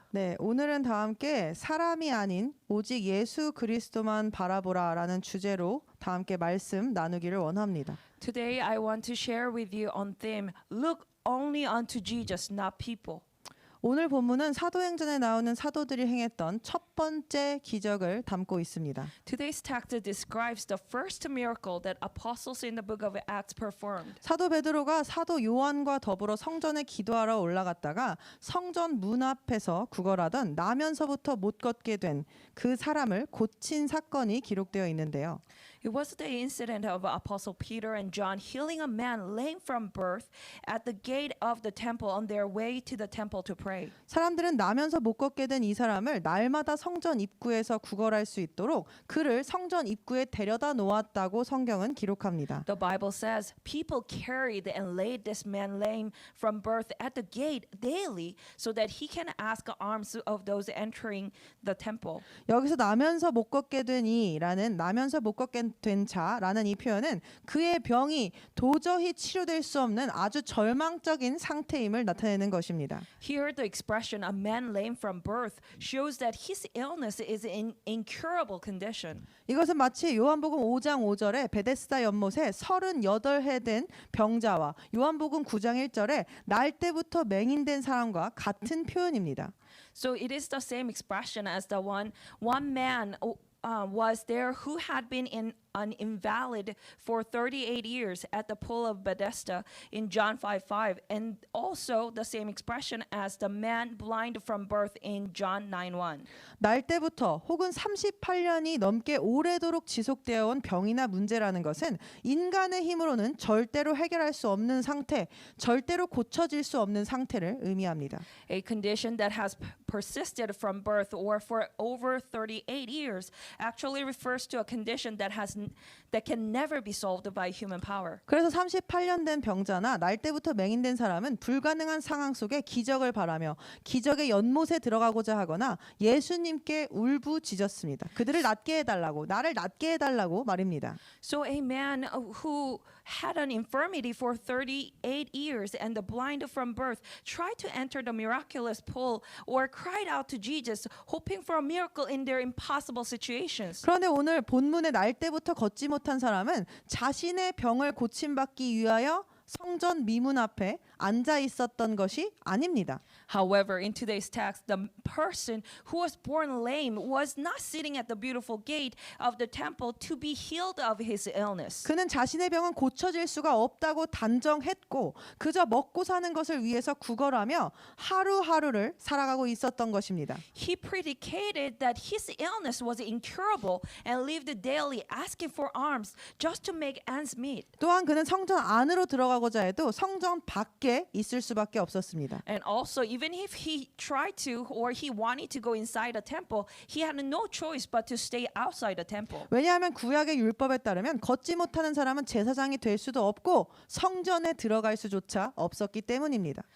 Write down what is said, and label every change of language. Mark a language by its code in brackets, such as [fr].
[ko] 네, 오늘은 다 함께 사람이 아닌 오직 예수 그리스도만 바라보라라는 주제로 다 함께 말씀 나누기를 원합니다. [en] Today I want to share with you on theme Look only unto Jesus, not people. [ko] 오늘 본문은 사도행전에 나오는 사도들이 행했던 첫 번째 기적을 담고 있습니다. [en] Today's text describes the first miracle that apostles in the book of Acts performed. [ko] 사도 베드로가 사도 요한과 더불어 성전에 기도하러 올라갔다가 성전 문 앞에서 구걸하던 나면서부터 못 걷게 된 그 사람을 고친 사건이 기록되어 있는데요. [en] It was the incident of Apostle Peter and John healing a man lame from birth at the gate of the temple on their way to the temple to pray. [ko] 사람들은 나면서 못 걷게 된 이 사람을 날마다 성전 입구에서 구걸할 수 있도록 그를 성전 입구에 데려다 놓았다고 성경은 기록합니다. [en] The Bible says people carried and laid this man lame from birth at the gate daily so that he can ask alms of those entering the temple. [ko] 여기서 나면서 못 걷게 된 이라는 나면서 못 걷게 된 자라는 이 표현은 그의 병이 도저히 치료될 수 없는 아주 절망적인 상태임을 나타내는 것입니다. [en] Here the expression a man lame from birth shows that his illness is in incurable condition. [ko] 이것은 마치 요한복음 5장 5절에 베데스다 연못에 38해 된 병자와 요한복음 9장 1절에 날 때부터 맹인된 사람과 같은 표현입니다. [en] So it is the same expression as the one man was there who had been an invalid for 38 years at the pool of Bethesda in John 5:5, and also the same expression as the man blind from birth in John 9:1. [ko] 날 때부터 혹은 38년이 넘게 오래도록 지속되어 온 병이나 문제라는 것은 인간의 힘으로는 절대로 해결할 수 없는 상태, 절대로 고쳐질 수 없는 상태를 의미합니다. [en] A condition that has persisted from birth or for over 38 years actually refers to a condition that can never be solved by human power. [ko] 그래서 38년 된 병자나 날 때부터 맹인된 사람은 불가능한 상황 속에 기적을 바라며 기적의 연못에 들어가고자 하거나 예수님께 울부짖었습니다. 그들을 낫게 해달라고, 나를 낫게 해달라고 말입니다. [en] So a man who had an infirmity for 38 years and the blind from birth tried to enter the miraculous pool or cried out to Jesus hoping for a miracle in their impossible situations. [ko] 그런데 오늘 본문의 날 때부터 걷지 못한 사람은 자신의 병을 고침받기 위하여 성전 미문 앞에 앉아 있었던 것이 아닙니다. [en] However, in today's text, the person who was born lame was not sitting at the beautiful gate of the temple to be healed of his illness. [ko] 그는 자신의 병은 고쳐질 수가 없다고 단정했고 그저 먹고 사는 것을 위해서 구걸하며 하루하루를 살아가고 있었던 것입니다. [en] He predicated that his illness was incurable and lived daily asking for alms just to make ends meet. [ko] 또한 그는 성전 안으로 들어가고자 해도 성전 밖에 있을 수밖에 없었습니다. [en] And also, even if he tried to or he wanted to go inside the temple, he had no choice but to stay outside the temple. [ko] 왜냐하면 구약의 율법에 따르면 걷지 못하는 사람은 제사장이 될 수도 없고 성전에 들어갈 수조차 없었기 때문입니다.